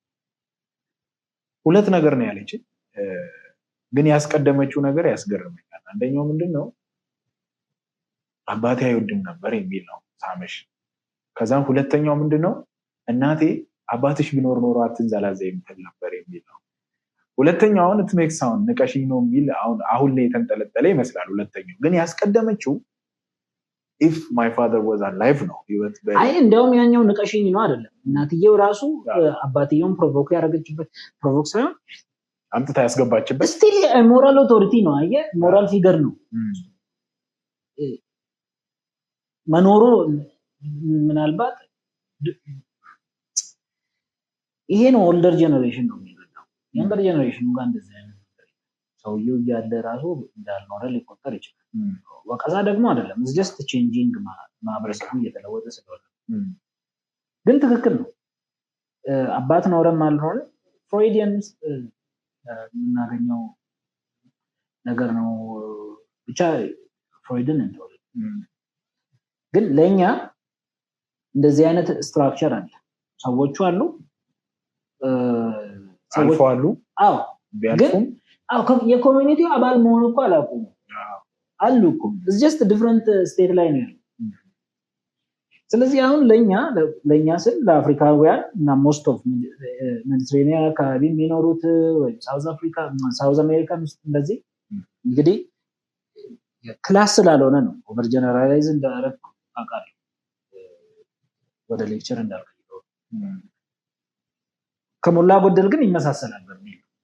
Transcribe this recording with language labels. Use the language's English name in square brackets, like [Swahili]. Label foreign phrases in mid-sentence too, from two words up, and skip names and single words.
[Amharic] ሁለት ነገር ነው ያለች ግን ያስቀደመችው ነገር ያስገርመኛል አንደኛው ምንድነው አባቴ አይወድም ነበር የሚል ነው ሳመሽ ከዛም ሁለተኛው ምንድነው እናቴ አባትሽ ቢኖር ኖሮ አትንዘላዘይ የምትል ነበር የሚል ነው ሁለተኛው አሁን [English] it makes sound [Amharic] ንቀሽኝ ነው የሚል አሁን ላይ የተንጠለጠለ ይመስላል ሁለተኛው ግን ያስቀደመችው [English] if my father was alive [Amharic] ነው አይ እንደውም ያኛው ንቀሽኝ ነው አይደለም እናትየው ራሱ አባትየውን ፕሮቮክ ያደረገችበት ፕሮቮክ ሳይሆን አምጥታ ያስገባችበት [English] still moral authority [Amharic] ነው አየ [English] moral figure [Amharic] ነው መኖሩ ምናልባት ይሄ ነው [English] older generation [Amharic] ነው የሚለው [English] younger generation [Amharic] ጋር እንደዚህ አይነት ሰውየው እያለ ራሱ እንዳልኖረ ሊቆጠር ይችላል ወቀሳ ደግሞ አይደለም [English] it's just changing [Amharic] ማህበረሰቡ እየተለወጠ ስለሆነ ግን ትክክል ነው አባት ኖረም አልኖረ ፍሮይዲያን የምናገኘው ነገር ነው ብቻ ፍሮይድን እንደው ግን ለኛ እንደዚህ አይነት ስትራክቸር አለ ሰዎቹ አሉ ሰዎች አሉ አዎ ቢያልፉም የኮሚኒቲው አባል መሆን እኮ አላውቁም አሉ እኮ [English] it's just different [Amharic] state ላይ ነው ስለዚህ አሁን ለኛ ስል ለአፍሪካውያን እና [English] most of [Amharic] ሜዲትሬኒያን አካባቢ የሚኖሩት ወይ ሳውዝ አፍሪካ ሳውዝ አሜሪካ ውስጥ እንደዚህ እንግዲህ ክላስ ስላልሆነ ነው [English] over generalize [Amharic] እንዳደረግ አቃል ወደ ሌክቸር እንዳልከው ከሞላ ጎደል ግን ይመሳሰላል በሚል